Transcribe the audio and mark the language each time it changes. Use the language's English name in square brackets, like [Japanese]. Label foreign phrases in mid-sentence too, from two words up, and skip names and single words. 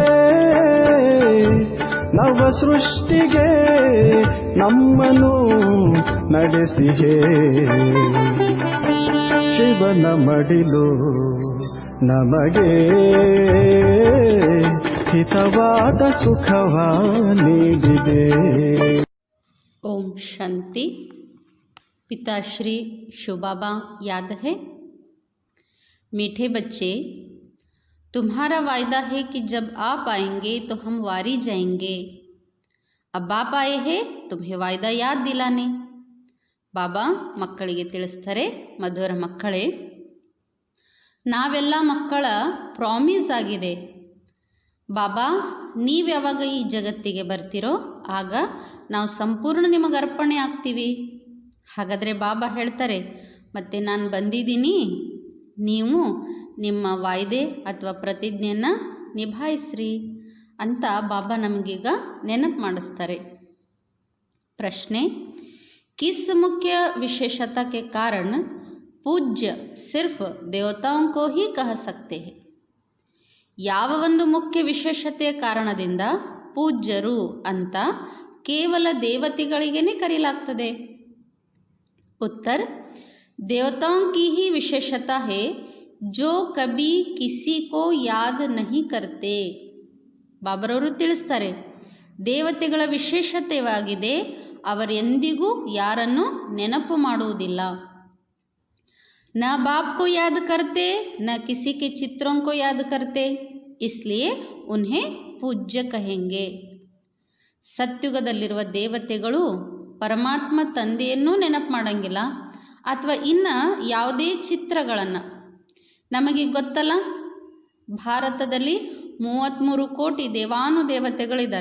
[Kannada] ನವ ಸೃಷ್ಟಿಗೆ ನಮ್ಮನ್ನು ನಡೆಸಿಹೆ. ಶಿವನ ಮಡಿಲು ನಮಗೆ ಹಿತವಾದ ಸುಖವ ನೀಡಿದೆ. [Hindi] ओम शांति। पिताश्री शिव बाबा याद है? मीठे बच्चे, तुम्हारा वायदा है कि जब आप आएंगे तो हम वारी जाएंगे. अब आप आए हैं तुम्हें वायदा याद दिलाने. [Kannada] ಬಾಬಾ ಮಕ್ಕಳಿಗೆ ತಿಳಿಸ್ತಾರೆ, ಮಧುರ ಮಕ್ಕಳೇ, ನಾವೆಲ್ಲ ಮಕ್ಕಳ ಪ್ರಾಮಿಸ್ ಆಗಿದೆ. ಬಾಬಾ ನೀವು ಯಾವಾಗ ಈ ಜಗತ್ತಿಗೆ ಬರ್ತಿರೋ ಆಗ ನಾವು ಸಂಪೂರ್ಣ ನಿಮಗೆ ಅರ್ಪಣೆ ಆಗ್ತೀವಿ. ಹಾಗಾದರೆ ಬಾಬಾ ಹೇಳ್ತಾರೆ, ಮತ್ತೆ ನಾನು ಬಂದಿದ್ದೀನಿ, ನೀವು ನಿಮ್ಮ ವಾಯ್ದೆ ಅಥವಾ ಪ್ರತಿಜ್ಞೆಯನ್ನು ನಿಭಾಯಿಸ್ರಿ ಅಂತ ಬಾಬಾ ನಮಗೀಗ ನೆನಪು ಮಾಡಿಸ್ತಾರೆ. ಪ್ರಶ್ನೆ, [Hindi] किस मुख्य विशेषता के कारण पूज्य सिर्फ देवताओं को ही कह सकते हैं? [Kannada] ಯಾವ ಒಂದು ಮುಖ್ಯ ವಿಶೇಷತೆಯ ಕಾರಣದಿಂದ ಪೂಜ್ಯರು ಅಂತ ಕೇವಲ ದೇವತೆಗಳಿಗೇನೆ ಕರೆಯಲಾಗ್ತದೆ? [Hindi] उत्तर, देवताओं की ही विशेषता है जो कभी किसी को याद नहीं करते. [Kannada] ಬಾಬರವರು ತಿಳಿಸ್ತಾರೆ, ದೇವತೆಗಳ ವಿಶೇಷತೆಯಾಗಿದೆ, ಅವರೆಂದಿಗೂ ಯಾರನ್ನು ನೆನಪು ಮಾಡುವುದಿಲ್ಲ. [Hindi] न बाप को याद करते, न किसी के चित्रों को याद करते, इसलिए उन्हें पूज्य कहेंगे. [Kannada] ಸತ್ಯುಗದಲ್ಲಿರುವ ದೇವತೆಗಳು ಪರಮಾತ್ಮ ತಂದೆಯನ್ನೂ ನೆನಪು ಮಾಡಂಗಿಲ್ಲ, ಅಥವಾ ಇನ್ನು ಯಾವುದೇ ಚಿತ್ರಗಳನ್ನು. ನಮಗೆ ಗೊತ್ತಲ್ಲ, ಭಾರತದಲ್ಲಿ 33 ಕೋಟಿ ದೇವಾನುದೇವತೆಗಳಿದ್ದಾರೆ.